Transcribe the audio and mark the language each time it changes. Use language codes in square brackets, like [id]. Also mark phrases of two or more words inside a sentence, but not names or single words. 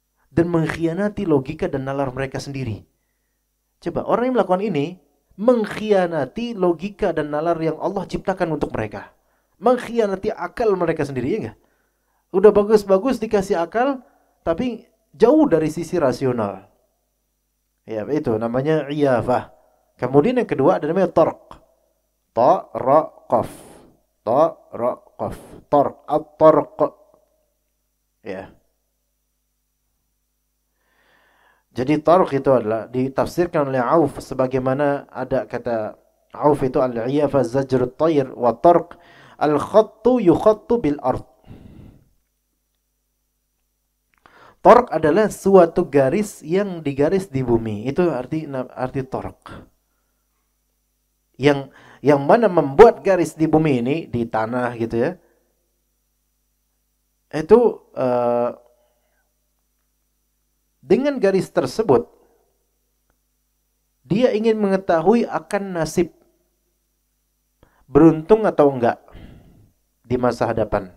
[id] dan mengkhianati logika dan nalar mereka sendiri. Coba orang yang melakukan ini mengkhianati logika dan nalar yang Allah ciptakan untuk mereka. Mengkhianati akal mereka sendiri, ya enggak? Udah bagus-bagus dikasih akal, tapi jauh dari sisi rasional. Ya, itu namanya iyafah. Kemudian yang kedua ada namanya tarq. Ta, ra, qaf. Ta, ra, qaf. Tarq, at-tarq. Ya. Jadi tarq itu adalah ditafsirkan oleh Auf sebagaimana ada kata Auf itu [ar] العيافة زجر الطير والطرق الخط يخط بالأرض. [id] Torq adalah suatu garis yang digaris di bumi. Itu arti torq. Yang mana membuat garis di bumi ini di tanah gitu ya. Itu dengan garis tersebut dia ingin mengetahui akan nasib beruntung atau enggak di masa hadapan.